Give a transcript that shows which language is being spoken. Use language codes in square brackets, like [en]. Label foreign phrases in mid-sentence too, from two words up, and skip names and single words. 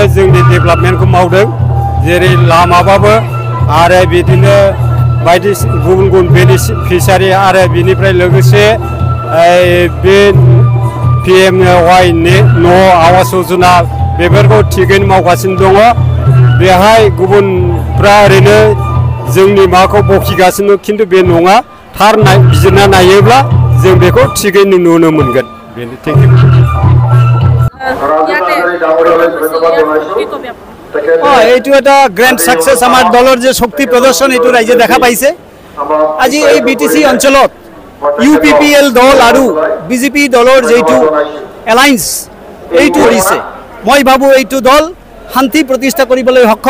[brx] जोंनि डेभेलपमेन्टखौ मावदों जेरै लामाबाबो आरो बिदिनो बायदिसिना गुबुन फिसारि आरो बिनिफ्राय लोगोसे बे पिएमवाइ न' आवास योजना बेफोरखौ थिगैनो मावगासिनो दङ बेहाय गुबुनफ्रा ओरैनो जोंनि माबाखौ बखिगासिनो खिन्थु बे नङा थार बिजिरना नायोब्ला जों बेखौ थिगैनो नुनो मोनगोन बेनो [en] thank you [as] এইটো এটা [en] grand success [as] আমার দলৰ যে শক্তি প্ৰদৰ্শন এইটো ৰাইজে দেখা পাইছে আজি এই বিটিসি অঞ্চলত ইউপিপিএল দল আৰু বিজেপি দলৰ যেটো এলায়েন্স এইটো দিছে মই ভাবো এইটো দল শান্তি প্ৰতিষ্ঠা কৰিবলৈ সক্ষম